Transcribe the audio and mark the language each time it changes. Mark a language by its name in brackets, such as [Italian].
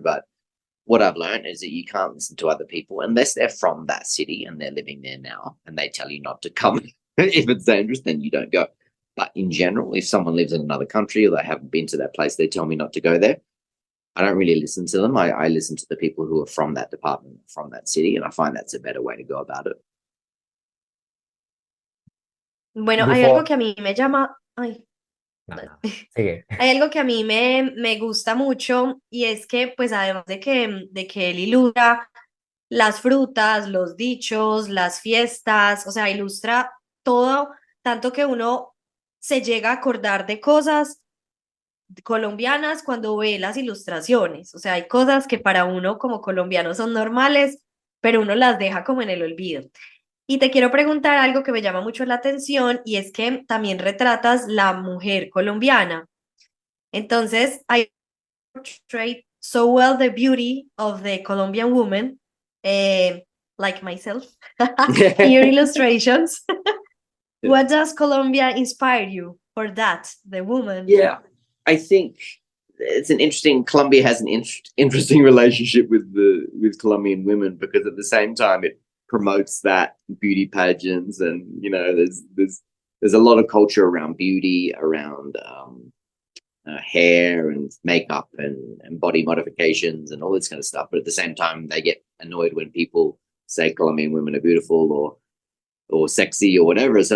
[English] But what I've learned is that you can't listen to other people unless they're from that city and they're living there now, and they tell you not to come. If it's dangerous, then you don't go. But in general, if someone lives in another country, or they haven't been to that place, they tell me not to go there, I don't really listen to them. I listen to the people who are from that department, from that city, and I find that's a better way to go about it. [Spanish] Bueno, hay algo que a mí me llama, ay, Sigue. hay algo que a mí me gusta mucho, y es que, pues, además de que él ilustra las frutas, los dichos, las fiestas, o sea, ilustra todo, tanto que uno se llega a acordar de cosas colombianas cuando ve las ilustraciones. O sea, hay cosas que para uno como colombiano son normales, pero uno las deja como en el olvido. Y te quiero preguntar algo que me llama mucho la atención, y es que también retratas la mujer colombiana. Entonces, [English] I portray so well the beauty of the Colombian woman, like myself, in your illustrations. What does Colombia inspire you for that, the woman? Yeah, I think it's Colombia has an interesting relationship with Colombian women, because at the same time it promotes that beauty pageants, and there's a lot of culture around beauty, around hair and makeup and body modifications and all this kind of stuff. But at the same time, they get annoyed when people say Colombian women are beautiful or sexy or whatever.